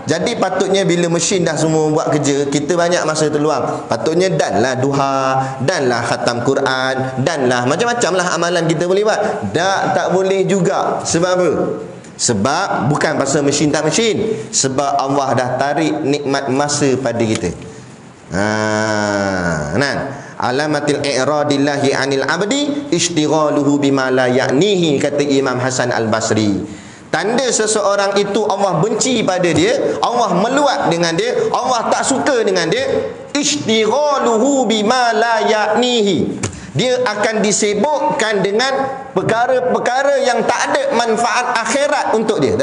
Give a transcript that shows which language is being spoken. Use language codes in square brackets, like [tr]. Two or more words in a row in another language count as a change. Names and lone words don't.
[ms] Jadi patutnya bila mesin dah semua buat kerja, kita banyak masa terluang. Patutnya danlah duha, danlah khatam Quran, danlah macam-macam lah amalan kita boleh buat. Tak boleh juga. Sebab apa? Sebab bukan pasal mesin tak mesin. Sebab Allah dah tarik nikmat masa pada kita. [ar] علامة إعراض الله عن العبد اشتغاله بما لا يعنيه, [ms] kata Imam Hasan Al-Basri. Tanda seseorang itu Allah benci pada dia, Allah meluat dengan dia, Allah tak suka dengan dia, [ar] اشتغاله بما لا يعنيه. [ms] Dia akan disibukkan dengan perkara-perkara yang tak ada manfaat akhirat untuk dia.